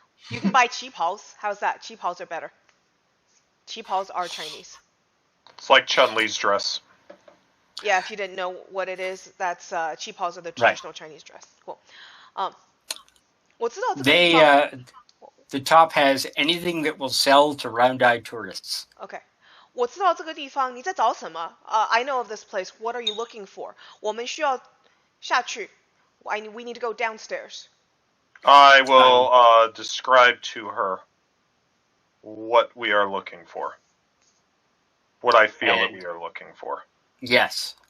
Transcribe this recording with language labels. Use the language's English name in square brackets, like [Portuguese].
[English] You can buy cheapaos. How's that? Cheapaos are better. Cheapaos are Chinese. It's like Chun-Li's dress. Yeah, if you didn't know what it is, that's cheapaos are the traditional Chinese dress. [Chinese] Cool. 我知道这个地方 [English] the top has anything that will sell to round-eyed tourists. Okay. [Chinese] 我知道这个地方，你在找什么？ [English] I know of this place. What are you looking for? [Chinese] 我们需要下去。 [English] We need to go downstairs. I will describe to her what we are looking for. What I feel that we are looking for. Yes.